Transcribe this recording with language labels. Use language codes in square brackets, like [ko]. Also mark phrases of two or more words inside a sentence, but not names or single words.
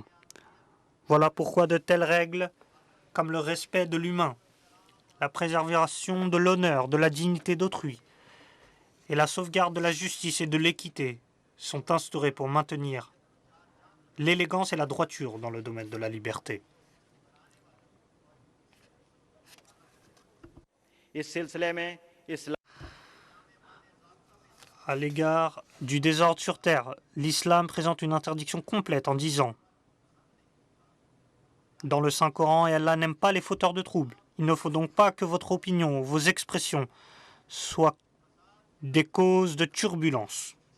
[fr] Voilà pourquoi de telles règles, comme le respect de l'humain, la préservation de l'honneur, de la dignité d'autrui et la sauvegarde de la justice et de l'équité sont instaurées pour maintenir l'élégance et la droiture dans le domaine de la liberté. [ur] اس سلسلے میں اسلام [fr] À l'égard du désordre sur terre, l'islam présente une interdiction complète en disant dans le Saint-Coran, et Allah n'aime pas les fauteurs de troubles. Il ne faut donc pas que votre opinion, vos expressions soient des causes de turbulence.